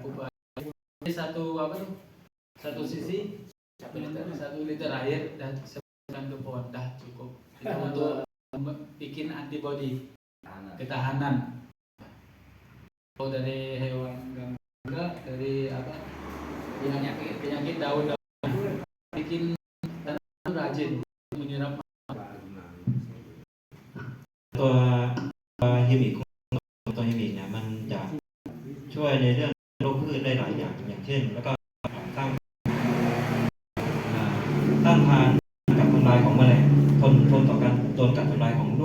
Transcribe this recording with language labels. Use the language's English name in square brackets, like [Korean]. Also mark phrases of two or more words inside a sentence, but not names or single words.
[Indonesian] Jadi satu sisi 1 liter air dan sebulan ke pohon dah cukup itu untuk bikin antibodi ketahanan dari hewan gangga dari penyakit daun bikin tanaman rajin menyerap [Thai] ตัวฮิมิกตัวฮิมิกเนี่ยมันจะช่วยในเรื่องโรคพืชได้หลายอย่างเช่นแล้วก็ต้านทานกับทำลายของแมลงทนต่อการโดนกัดทำลายของด้